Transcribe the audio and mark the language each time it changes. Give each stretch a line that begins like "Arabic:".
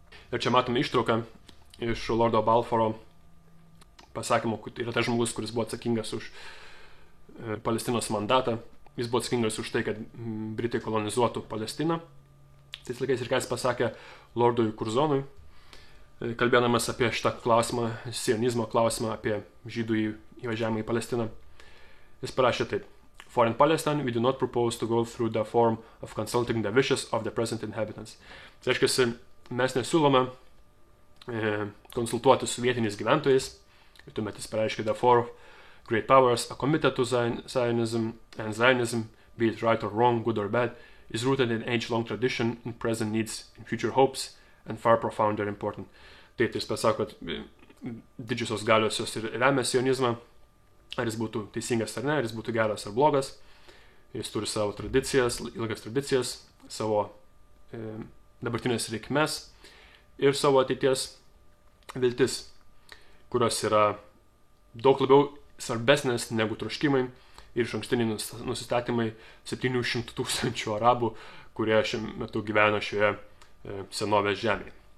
Lithuanian: Ir čia matome ištrauką iš Lordo Balfouro pasakymo, kad yra tas žmogus, kuris buvo atsakingas už Palestinos mandatą. Jis buvo atsakingas už tai, kad Britai kolonizuotų Palestiną. Tais laikais ir ką jis pasakė Lordui Curzonui, kalbėdamas apie šitą klausimą, sionizmo klausimą, apie žydų įvažiavimą į Palestiną. Jis parašė taip.
English: For in Palestine, we do not propose to go through the form of consulting the wishes of the present inhabitants.
Lithuanian: Tai reiškia, mes nesiūlome konsultuoti su vietiniais gyventojais. Ir tuomet jis pareiškė,
English: the four great powers are committed to Zionism, and Zionism, be it right or wrong, good or bad, is rooted in age-long tradition, in present needs, in future hopes, and far profounder important.
Lithuanian: Tai jis pasako, kad didžiosios galios jos ir remia sionizmą, ar jis būtų teisingas ar ne, ar jis būtų geras ar blogas. Jis turi savo tradicijas, ilgas tradicijas, savo dabartinės reikmes ir savo ateities viltis, kurios yra daug labiau svarbesnės negu troškimai ir išankstiniai nusistatymai 700 000 arabų, kurie šiuo metu gyvena šioje senovės žemėje.